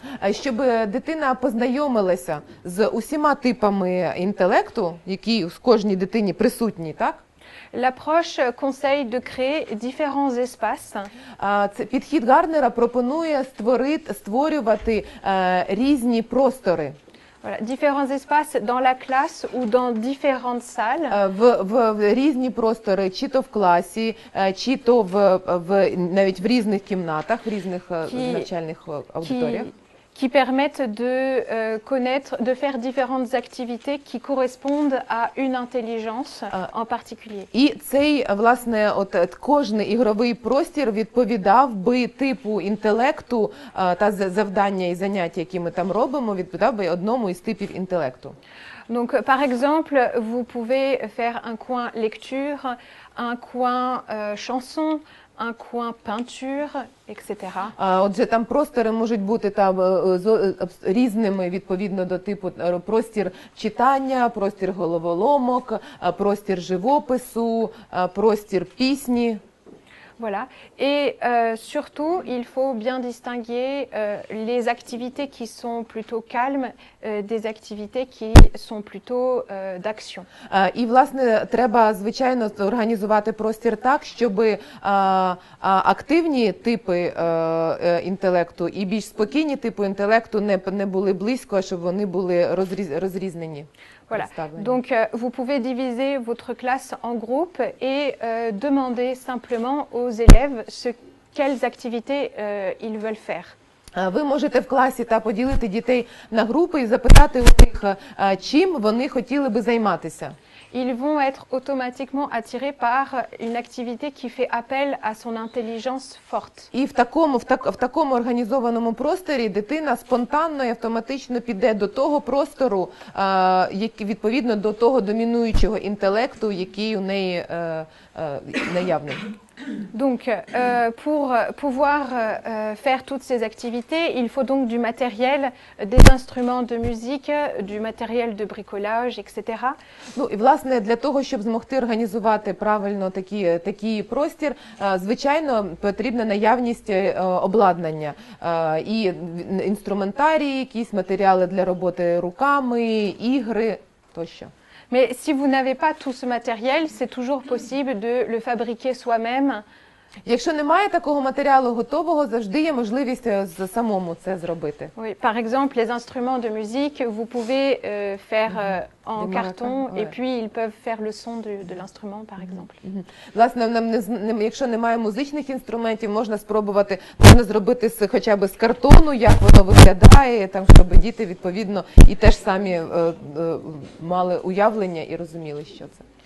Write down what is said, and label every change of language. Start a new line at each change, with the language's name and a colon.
Ukrainian: Щоб дитина познайомилася з усіма типами інтелекту, які в кожній дитині присутні, так?
French: L'approche conseille de créer différents espaces.
Ukrainian: Підхід Гарнера пропонує створювати різні простори.
French: Voilà, différents espaces dans la classe ou dans différentes salles.
Ukrainian: В різні простори, чи то в класі, чи то навіть в різних кімнатах, в різних навчальних аудиторіях.
French: qui permettent de connaître, de faire différentes activités qui correspondent à une intelligence en particulier.
Ukrainian: І цей, власне, кожний ігровий простір відповідав би типу інтелекту та завдання і заняття, які ми там робимо, відповідав би одному із типів інтелекту.
French: Donc, par exemple, vous pouvez faire un coin lecture, un coin chanson, un coin peinture, etc.
Ukrainian: Отже, там простори можуть бути там різними відповідно до типу: простір читання, простір головоломок, простір живопису, простір пісні.
French: Voilà. Et surtout, il faut bien distinguer les activités qui sont plutôt calmes des activités qui sont plutôt d'action.
Ukrainian: І, власне, треба, звичайно, організувати простір так, щоб активні типи інтелекту і більш спокійні типи інтелекту не були близько, а щоб вони були розрізнені.
French: Voilà. Donc, vous pouvez diviser votre classe en groupes et demander simplement aux élèves quelles activités ils veulent faire.
Ukrainian: Ви можете в класі поділити дітей на групи і запитати у них, чим вони хотіли би займатися.
French: Ils vont être automatiquement attirés par une activité qui fait appel à son intelligence forte.
Ukrainian: І в такому організованому просторі дитина спонтанно і автоматично піде до того простору, відповідно до того домінуючого інтелекту, який у неї наявний.
French: Donc, pour pouvoir faire toutes ces activités, il faut donc du matériel, des instruments de musique, du matériel de bricolage, etc.
Ukrainian: Ну і власне для того, щоб змогти організувати правильно такий простір, звичайно, потрібна наявність обладнання і інструментарії, якісь матеріали для роботи руками, ігри тощо.
French: Mais si vous n'avez pas tout ce matériel, c'est toujours possible de le fabriquer soi-même.
Ukrainian: Якщо немає такого матеріалу готового, завжди є можливість самому це зробити.
French: Oui, par exemple, les instruments de musique, vous pouvez faire en carton, et puis ils peuvent faire le son de l'instrument, par exemple.
Ukrainian: Власне, якщо немає музичних інструментів, можна зробити хоча б з картону, як воно виглядає, там, щоб діти відповідно і теж самі мали уявлення і розуміли, що це.